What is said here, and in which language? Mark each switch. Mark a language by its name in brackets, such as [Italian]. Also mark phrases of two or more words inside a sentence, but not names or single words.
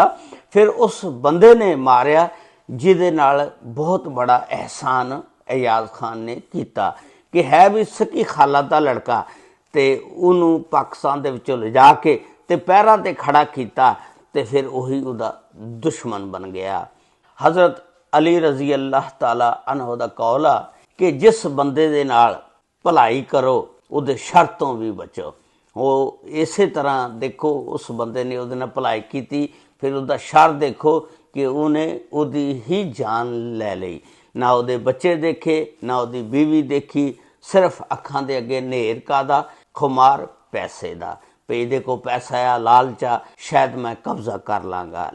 [Punjabi] فیر اس بندے نے ماریا جیہدے نال بہت وڈا احسان ایاز خان نے کیتا کہ ہے وی سکی خالہ دا لڑکا، تے اوہنوں پاکستان دے وچوں لے جا کے تے پیراں تے کھڑا کیتا تے فیر اوہی اوہدا دشمن بن گیا. حضرت علی [Arabic] رضي الله تعالى عنه [Punjabi] دا قول آ کہ جس بندے دے نال بھلائی کرو اوہدے شر توں وی بچو. وہ اس طرح ویکھو اس بندے نے اوہدے نال بھلائی کی، فیر اوہدا شر ویکھو کہ انہیں اوہدی ہی جان لے لئی. نا اوہدے بچے ویکھے، نا اوہدی بیوی ویکھی، صرف اکھاں دے اگے نیر کادا، خمار پیسے دا، پے ایہدے کو پیسہ آ، لالچ آ، شاید میں قبضہ کر لاں گا.